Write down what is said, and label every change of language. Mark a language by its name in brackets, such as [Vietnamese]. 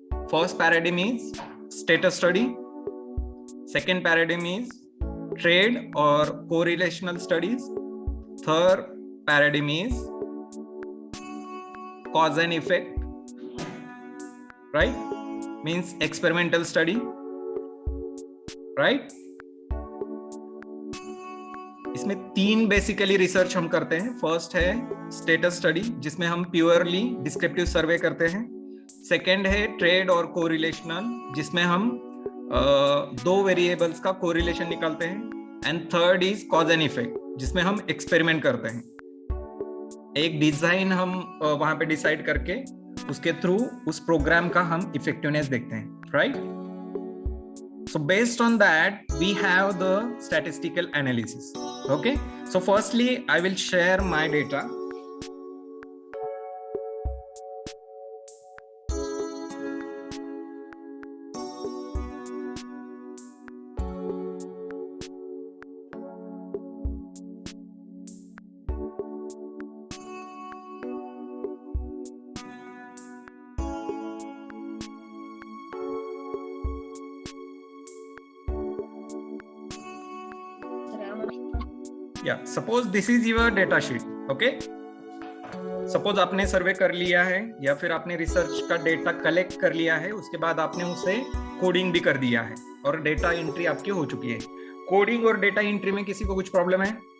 [English] First paradigm is status study. Second paradigm is trade or correlational studies. Third paradigm is cause and effect, right? Means experimental study, right? [Hindi] इसमें तीन basically research हम करते हैं. First है status study, जिसमें हम purely descriptive सर्वे करते हैं. सेकंड है ट्रेड और कोरिलेशनल, जिसमें हम दो वेरिएबल्स का कोरिलेशन निकालते हैं. [English] and third is cause and effect, [Hindi] जिसमें हम एक्सपेरिमेंट करते हैं. एक डिजाइन हम वहां पे डिसाइड करके उसके थ्रू उस प्रोग्राम का हम इफेक्टिवनेस देखते हैं, right? [English] So based on that, we have the statistical analysis. Okay. So firstly, I will share my data. Yeah, suppose this is your data sheet. Okay. [Hindi] Suppose आपने सर्वे कर लिया है या फिर आपने रिसर्च का डेटा कलेक्ट कर लिया है, उसके बाद आपने उसे कोडिंग भी कर दिया है और डेटा एंट्री आपकी हो चुकी है. कोडिंग और डेटा एंट्री में किसी को कुछ प्रॉब्लम है?